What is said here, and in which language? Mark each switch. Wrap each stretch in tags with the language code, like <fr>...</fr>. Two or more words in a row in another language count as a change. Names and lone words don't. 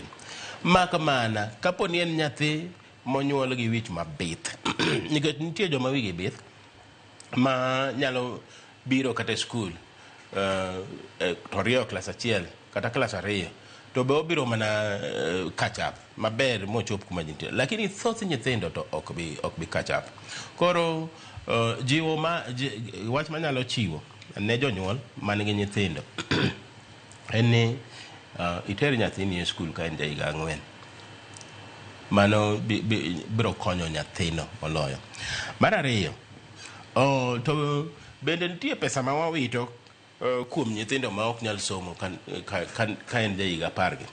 <luo>Maka mana kaponi en nyathi monyuol gi wich mabith nikech nitie joma wigi bith ma nyalo biro kata skul to rio klas 1 kata klas 2 to be obiro mana</luo> <en>catch up</en> <luo>maber mochop kuma jintie, lakini thoth nyithindo to ok bi</luo> <en>catch up.</en> <luo>Koro jiwo wach manyalo chiwo ne jonyuol man gi nyithindo en ni iter nyathini e skul ka en higa 4. Mano biro konyo nyathino moloyo. Mar ariyo, to bende nitie pesa ma wawito kuom nyithindo ma ok nyal somo ka en higa 10 gi.</luo>